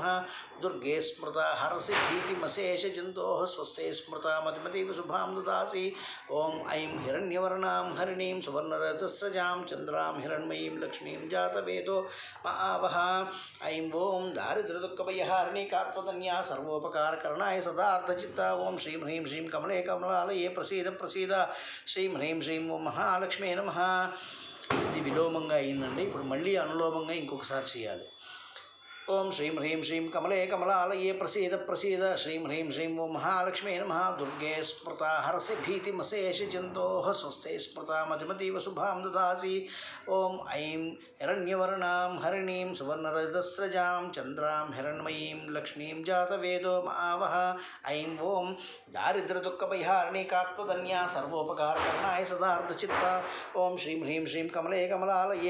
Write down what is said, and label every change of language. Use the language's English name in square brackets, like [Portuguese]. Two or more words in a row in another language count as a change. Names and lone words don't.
[Sanskrit] दुर्गे स्मृता हरसि भीतिमशेषजन्तोः स्वस्ते स्मृता मतिमतीव शुभां ददासि ॐ ऐं हिरण्यवर्णां हरिणीं सुवर्णरथस्रजां चन्द्रां हिरण्मयीं लक्ष्मीं जातवेदो महावः ऐं ॐ दारिद्र्यदुःखपरिहारिणीकात्मधन्या सर्वोपकारकरणाय सदार्धचित्ता ॐ श्रीं ह्रीं श्रीं कमले कमलालये प्रसीद प्रसीद श्रीं ह्रीं श्रीं ॐ महालक्ष्मी नमः [Telugu] ఇది విలోమంగా అయిందండి. ఇప్పుడు మళ్ళీ అనులోమంగా ఇంకొకసారి చేయాలి. [Sanskrit] ओं श्रीं ह्रीं श्रीं कमले कमलालये प्रसीद प्रसीद श्रीं ह्रीं श्रीं ओं महालक्ष्मी नमः दुर्गे स्मृता हरसि भीतिमशेषजन्तोः स्वस्ते स्मृता मतिमतीव शुभां ददासि ओं ऐं हिरण्यवर्णां हरिणीं सुवर्णरजतस्रजां चन्द्रां हिरण्मयीं लक्ष्मीं जातवेदो महावः ऐं ओं दारिद्र्यदुःखपरिहारिणी कात्वदन्या सर्वोपकारकरणाय सदार्धचित्ता ओं श्रीं ह्रीं श्रीं कमले कमलालये